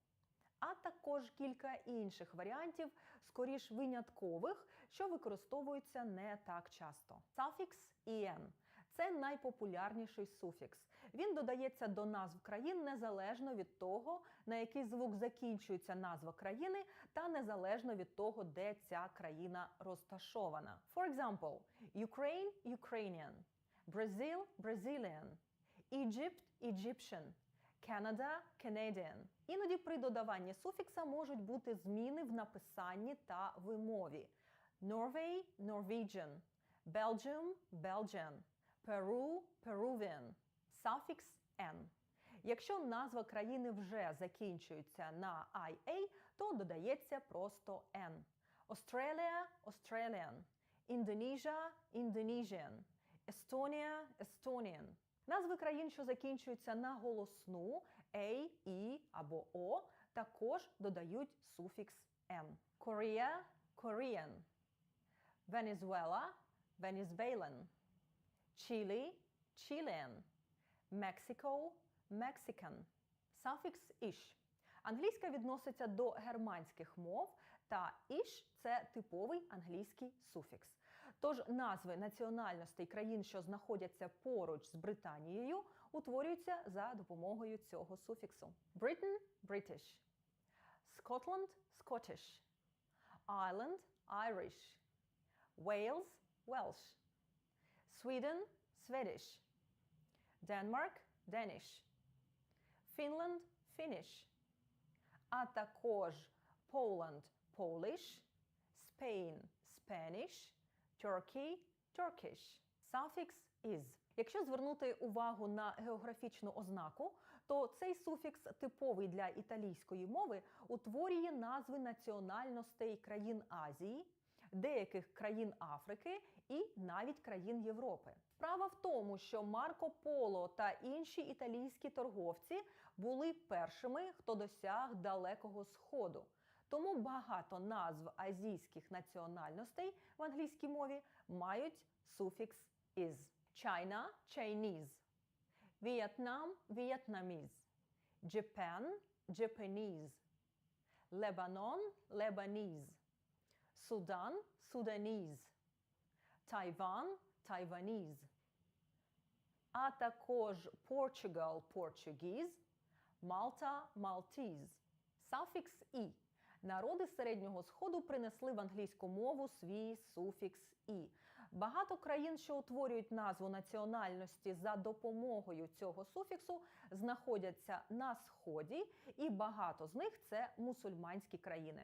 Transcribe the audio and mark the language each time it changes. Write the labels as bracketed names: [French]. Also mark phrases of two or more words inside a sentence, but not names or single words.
[Ukrainian] А також кілька інших варіантів, скоріш виняткових, що використовуються не так часто. Суфікс «ien» – це найпопулярніший суфікс. Він додається до назв країн незалежно від того, на який звук закінчується назва країни, та незалежно від того, де ця країна розташована. [English] For example, Ukraine – Ukrainian, Brazil – Brazilian, Egypt – Egyptian, Canada – Canadian. [Ukrainian] Іноді при додаванні суфікса можуть бути зміни в написанні та вимові. [English] Norway – Norwegian, Belgium – Belgian, Peru – Peruvian. [Ukrainian] Суфікс «n». Якщо назва країни вже закінчується на «ia», то додається просто «n». [English] Australia – Australian, Indonesia – Indonesian, Estonia – Estonian. [Ukrainian] Назви країн, що закінчуються на голосну «a», «i» або «o», також додають суфікс «n». [English] Korea – Korean, Venezuela – Venezuelan, Chile – Chilean, Mexico – Mexican. [Ukrainian] Суфікс «ish». Англійська відноситься до германських мов, та «ish» – це типовий англійський суфікс. Тож назви національностей країн, що знаходяться поруч з Британією, утворюються за допомогою цього суфіксу. [English] Britain – British, Scotland – Scottish, Ireland – Irish, Wales – Welsh, Sweden – Swedish, Denmark – Danish, Finland – Finnish, [Ukrainian] а також [English] Poland – Polish, Spain – Spanish, Turkey – Turkish. [Ukrainian] Суфікс «is». Якщо звернути увагу на географічну ознаку, то цей суфікс, типовий для італійської мови, утворює назви національностей країн Азії, деяких країн Африки і навіть країн Європи. Справа в тому, що Марко Поло та інші італійські торговці були першими, хто досяг Далекого Сходу. Тому багато назв азійських національностей в англійській мові мають суфікс «is». [English] China – Chinese, Vietnam – Vietnamese, Japan – Japanese, Lebanon – Lebanese, Sudan – Sudanese, Taiwan – Taiwanese, [Ukrainian] а також [English] Portugal – Portuguese, Malta – Maltese. [Ukrainian] Суфікс «і». Народи Середнього Сходу принесли в англійську мову свій суфікс «і». Багато країн, що утворюють назву національності за допомогою цього суфіксу, знаходяться на Сході, і багато з них – це мусульманські країни.